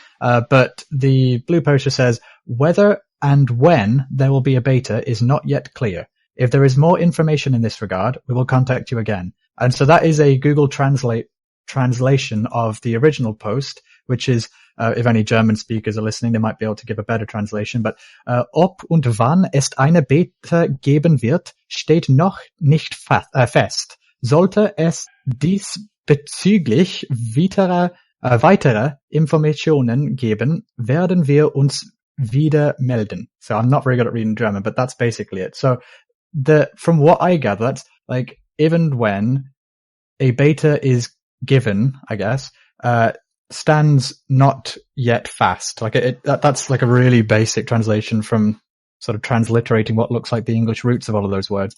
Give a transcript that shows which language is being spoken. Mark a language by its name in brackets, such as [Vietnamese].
[English] But the blue poster says, whether and when there will be a beta is not yet clear. If there is more information in this regard, we will contact you again. And so that is a Google translation of the original post, which is, if any German speakers are listening, they might be able to give a better translation. [German] But ob und wann es eine Beta geben wird, steht noch nicht fest. Sollte es diesbezüglich weitere Informationen geben, werden wir uns wieder melden. [English] So I'm not very good at reading German, but that's basically it. So from what I gather, that's like, even when a beta is given, I guess, stands not yet fast. Like that's like a really basic translation from sort of transliterating what looks like the English roots of all of those words.